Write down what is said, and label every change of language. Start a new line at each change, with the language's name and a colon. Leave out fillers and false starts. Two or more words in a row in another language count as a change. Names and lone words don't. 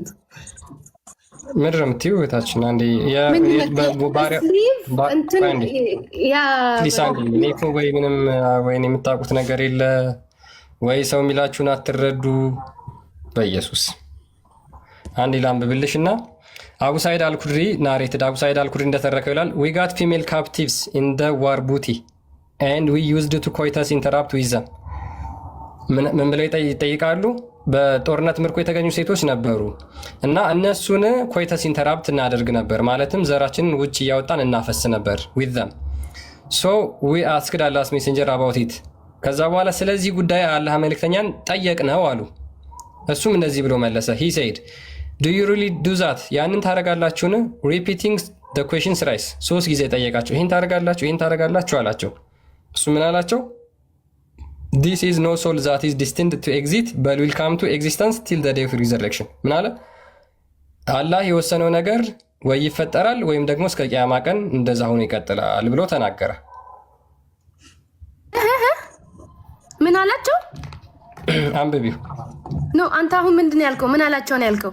Amharic: ምድር የምትይው እህታችን አንዴ ወይ ምንም ወይን የምታውቁት ነገር የለ ወይ ሰው የሚላችሁን አትረዱ። በኢየሱስ አንዴ ላንብብልሽ እና አቡ ሳይድ አልኩድሪ ናሬትድ አቡ ሳይድ አልኩድሪ እንደተረከው ይላል
English: we got female captives in the war booty and we used to coitus interrupt with them
Amharic: ምን ብለው ይጠይቃሉ? በጦርነት ምርኮ የተገኙ ሴቶች ነበሩ እና እነሱን
English: coitus interrupt
Amharic: እናደርግ ነበር፣ ማለትም ዘራችንን ውጭ እያወጣን እናፈስ ነበር
English: with them so we asked Allah's messenger about it
Amharic: ከዛ በኋላ ስለዚህ ጉዳይ አላህ መልእክተኛን ጠየቅነው አሉ። እሱም እንደዚህ ብሎ መለሰ
English: he said do you really do that
Amharic: ያንን ታረጋላችሁን?
English: repeating the question thrice
Amharic: 3 ጊዜ ጠየቃቸው። ይሄን ታረጋላችሁ አላቸው። እሱ ምን አላቸው?
English: this is no soul that is destined to exist but will come to existence till the day of resurrection
Amharic: ምን አለ? አላህ የወሰነው ነገር ወይ ይፈጠራል ወይም ደግሞ እስከ ቂያማ ቀን እንደዛ ሆኖ ይቀጥላል ብሎ ተናገረ። ምን አላቸው? አንብቢው ኖ አንተ አሁን ምንድን ያልከው? ምን አላቸው ነው ያልከው?